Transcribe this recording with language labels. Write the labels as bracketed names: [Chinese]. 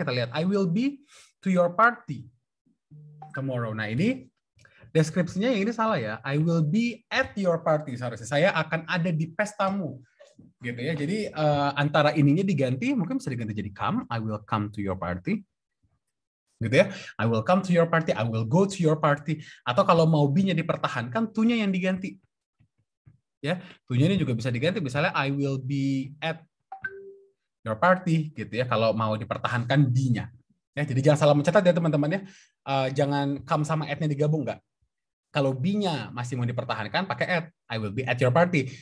[Indonesian] Kita lihat, [English] I will be to your party tomorrow. [Indonesian] Nah, ini deskripsinya yang ini salah ya. [English] I will be at your party. [Indonesian] Seharusnya saya akan ada di pestamu. Gitu ya. Jadi antara ininya diganti, mungkin bisa diganti jadi come. [English] I will come to your party. [Indonesian] Gitu ya, [English] I will come to your party, I will go to your party. [Indonesian] Atau kalau mau be-nya dipertahankan, to-nya yang diganti. Ya, to-nya ini juga bisa diganti. Misalnya [English] I will be at your party, [Indonesian] gitu ya. Kalau mau dipertahankan be-nya. Ya, jadi jangan salah mencatat ya teman-teman ya. Jangan come sama at-nya digabung nggak. Kalau be-nya masih mau dipertahankan, pakai at. [English] I will be at your party.